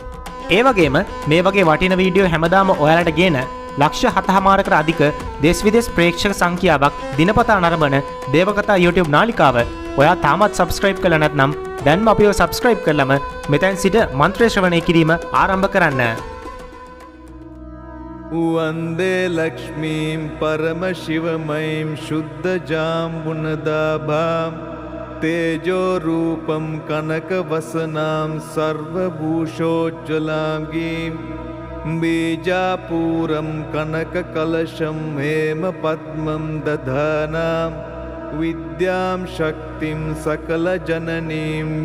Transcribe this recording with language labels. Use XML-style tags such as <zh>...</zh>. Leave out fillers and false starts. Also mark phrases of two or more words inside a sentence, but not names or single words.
<si>ඒ වගේම මේ වගේ වටින වීඩියෝ හැමදාම ඔයාලට ගේන ලක්ෂ 7.5කට අධික දේශ විදේශ ප්‍රේක්ෂක සංඛ්‍යාවක් දිනපතා නරඹන දේවකතා YouTube නාලිකාව ඔයා තාමත් subscribe කළා නැත්නම් දැන්ම අපිව subscribe කරලම මෙතෙන් සිට මන්ත්‍ර ශ්‍රවණය කිරීම ආරම්භ කරන්න.</si> <sa>वन्दे लक्ष्मीं परमशिवमयीं शुद्धजाम्बुनदाभां तेजोरूपं कनकवसनां सर्वभूषोज्ज्वलां गीं बीजापूरं कनककलशं हेमपद्मं दधानां विद्यां शक्तिं सकलजननीं</sa>